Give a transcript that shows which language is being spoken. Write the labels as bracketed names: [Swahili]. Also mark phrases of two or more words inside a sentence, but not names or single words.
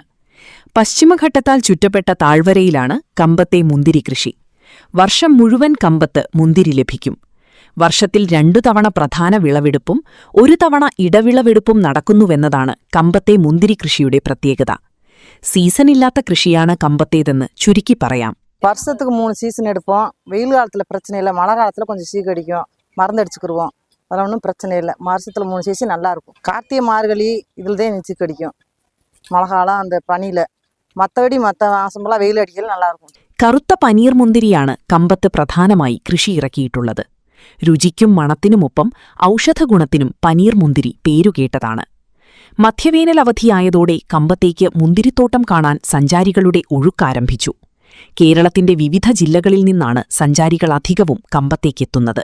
[Malayalam] പശ്ചിമഘട്ടത്താൽ ചുറ്റപ്പെട്ട താഴ്വരയിലാണ് കമ്പത്തെ മുന്തിരി കൃഷി. വർഷം മുഴുവൻ കമ്പത്ത് മുന്തിരി ലഭിക്കും. വർഷത്തിൽ 2 തവണ പ്രധാന വിളവെടുപ്പും 1 തവണ ഇടവിളവെടുപ്പും നടക്കുന്നുവെന്നതാണ് കമ്പത്തെ മുന്തിരി കൃഷിയുടെ പ്രത്യേകത. സീസണില്ലാത്ത കൃഷിയാണ് കമ്പത്തേതെന്ന് ചുരുക്കി പറയാം. [Tamil] வருஷத்துக்கு 3 சீசன் எடுப்போம். வெயில் காலத்தில் பிரச்சனை இல்லை, மழை காலத்தில் கொஞ்சம் சீக்கடிக்கும், மருந்தடிச்சுக்கிடுவோம். அதெல்லாம் ஒன்றும் பிரச்சனை இல்லை. வருஷத்தில் 3 சீசன் நல்லாயிருக்கும். கார்த்திகை மார்கழி இதில் தான் சீக்கடிக்கும். மழை காலம் அந்த பனியில், மற்றபடி மற்ற மாசமெல்லாம் வெயில் அடிக்கல நல்லாயிருக்கும். [Malayalam] കറുത്ത പനീർ മുന്തിരിയാണ് കമ്പത്ത് പ്രധാനമായി കൃഷി ഇറക്കിയിട്ടുള്ളത്. രുചിക്കും മണത്തിനുമൊപ്പം ഔഷധഗുണത്തിനും പനീർ മുന്തിരി പേരുകേട്ടതാണ്. മധ്യവേനൽ അവധിയായതോടെ കമ്പത്തേക്ക് മുന്തിരിത്തോട്ടം കാണാൻ സഞ്ചാരികളുടെ ഒഴുക്കാരംഭിച്ചു. കേരളത്തിന്റെ വിവിധ ജില്ലകളിൽ നിന്നാണ് സഞ്ചാരികൾ അധികവും കമ്പത്തേക്കെത്തുന്നത്.